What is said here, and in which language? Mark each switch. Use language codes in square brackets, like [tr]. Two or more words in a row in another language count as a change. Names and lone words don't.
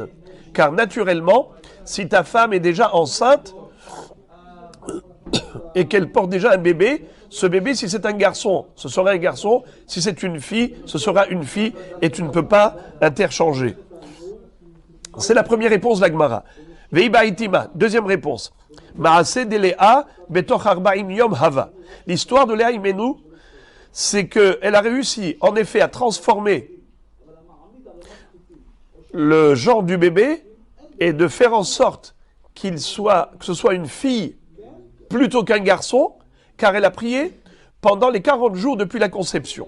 [fr] Car naturellement, si ta femme est déjà enceinte et qu'elle porte déjà un bébé, ce bébé, si c'est un garçon, ce sera un garçon. Si c'est une fille, ce sera une fille. Et tu ne peux pas interchanger. C'est la première réponse de la Gemara. [arc] ואיבעית אימא, [fr] deuxième réponse. Maase de Léa, [he] בתוך ארבעים יום הוה. [fr] L'histoire de Léa Imenu, c'est qu'elle a réussi, en effet, à transformer le genre du bébé et de faire en sorte que ce soit une fille plutôt qu'un garçon, car elle a prié pendant les 40 jours depuis la conception.